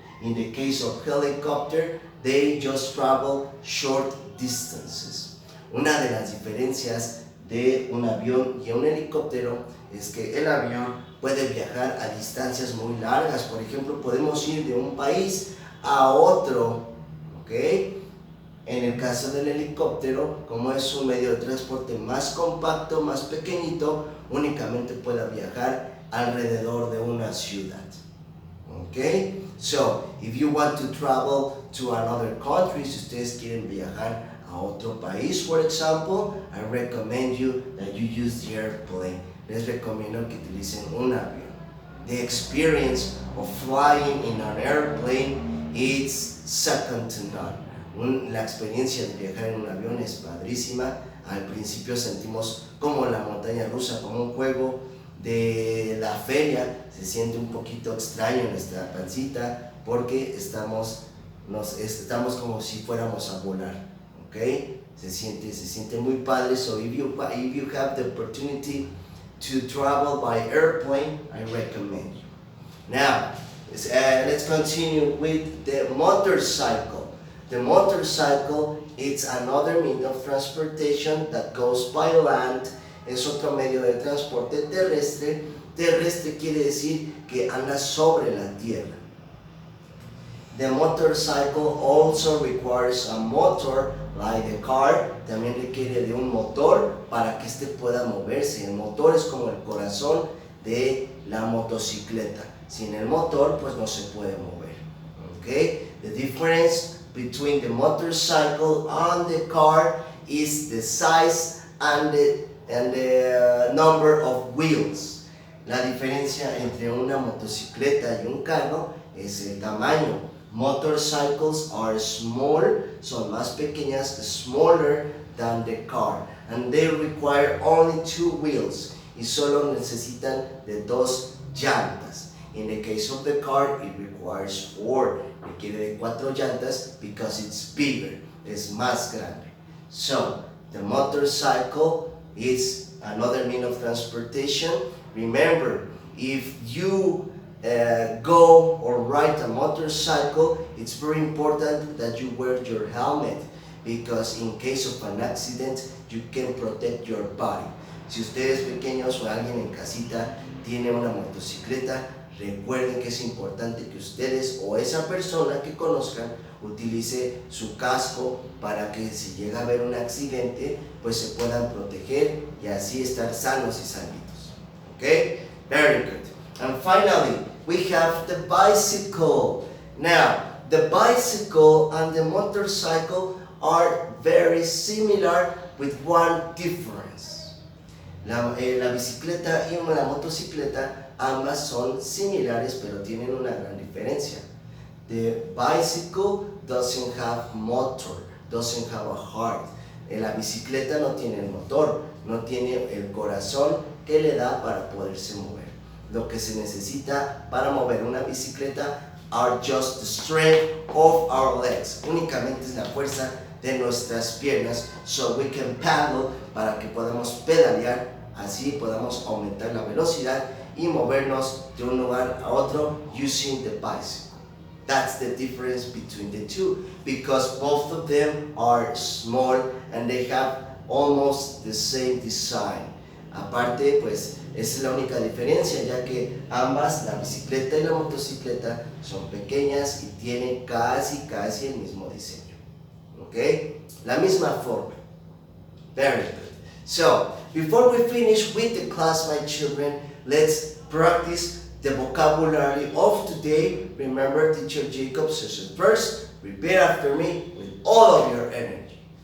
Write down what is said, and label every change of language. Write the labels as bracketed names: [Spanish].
[English] In the case of helicopter, they just travel short distances. [Spanish] Una de las diferencias de un avión y un helicóptero es que el avión puede viajar a distancias muy largas. Por ejemplo, podemos ir de un país a otro, ¿ok? En el caso del helicóptero, como es un medio de transporte más compacto, más pequeñito, únicamente puede viajar alrededor de una ciudad. [English] Okay? So, if you want to travel to another country, [Spanish] si ustedes quieren viajar a otro país, [English] for example, I recommend you that you use the airplane. [Spanish] Les recomiendo que utilicen un avión. [English] The experience of flying in an airplane is second to none. [Spanish] La experiencia de viajar en un avión es padrísima. Al principio sentimos como la montaña rusa, como un juego de la feria. Se siente un poquito extraño en nuestra pancita porque estamos como si fuéramos a volar, ¿ok? Se siente muy padre. [English] So if you have the opportunity to travel by airplane, I recommend you. Now, let's continue with the motorcycle. The motorcycle is another means of transportation that goes by land. [Spanish] Es otro medio de transporte terrestre. Terrestre quiere decir que anda sobre la tierra. [English] The motorcycle also requires a motor, like a car. [Spanish] También requiere de un motor para que éste pueda moverse. El motor es como el corazón de la motocicleta. Sin el motor, pues no se puede mover. [English] Okay? The difference between the motorcycle and the car is the size and the number of wheels. [Spanish] La diferencia entre una motocicleta y un carro es el tamaño. [English] Motorcycles are small, [Spanish] son más pequeñas, [English] smaller than the car, and they require only 2 wheels, [Spanish] y solo necesitan de 2 llantas. [English] In the case of the car, it requires 4, [Spanish] requiere de 4 llantas [English] because it's bigger, [Spanish] es más grande. [English] So, the motorcycle is another means of transportation. Remember, if you go or ride a motorcycle, it's very important that you wear your helmet, because in case of an accident, you can protect your body. [Spanish] Si ustedes pequeños o alguien en casita tiene una motocicleta, recuerden que es importante que ustedes o esa persona que conozcan utilice su casco para que si llega a haber un accidente, pues se puedan proteger y así estar sanos y sanitos. [English] Okay? Very good. And finally, we have the bicycle. Now, the bicycle and the motorcycle are very similar with one difference. [Spanish] La bicicleta y la motocicleta ambas son similares, pero tienen una gran diferencia. [English] The bicycle doesn't have motor, doesn't have a heart. [Spanish] La bicicleta no tiene el motor, no tiene el corazón que le da para poderse mover. Lo que se necesita para mover una bicicleta [English] are just the strength of our legs. [Spanish] Únicamente es la fuerza de nuestras piernas, [English] so we can paddle, [Spanish] para que podamos pedalear, así podamos aumentar la velocidad y movernos de un lugar a otro [English] using the bicycle. That's the difference between the two, because both of them are small and they have almost the same design. [Spanish] Aparte, pues, esa es la única diferencia, ya que ambas, la bicicleta y la motocicleta, son pequeñas y tienen casi el mismo diseño. ¿Ok? La misma forma. [English] Very good. So, before we finish with the class, my children, let's practice the vocabulary of today. Remember, teacher Jacob says first, repeat after me with all of your energy.